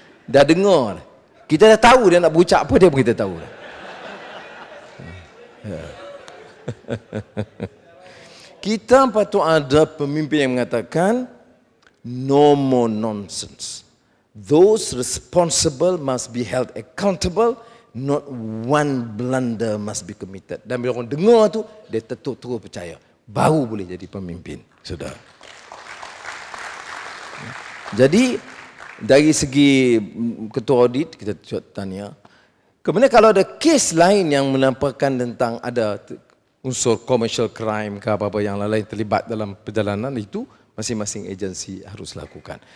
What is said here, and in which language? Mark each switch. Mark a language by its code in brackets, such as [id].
[ms] Dah dengar, kita dah tahu dia nak berucap apa, dia pun kita tahu. Kita patut ada pemimpin yang mengatakan [en] no more nonsense. Those responsible must be held accountable. Not one blunder must be committed. [ms] Dan bila orang dengar tu, dia terus percaya. Baru boleh jadi pemimpin. Sudah. Jadi, dari segi ketua audit, kita tanya. Kemudian kalau ada kes lain yang menampakkan tentang ada unsur commercial crime ke apa-apa yang lain terlibat dalam perjalanan itu, masing-masing agensi harus lakukan.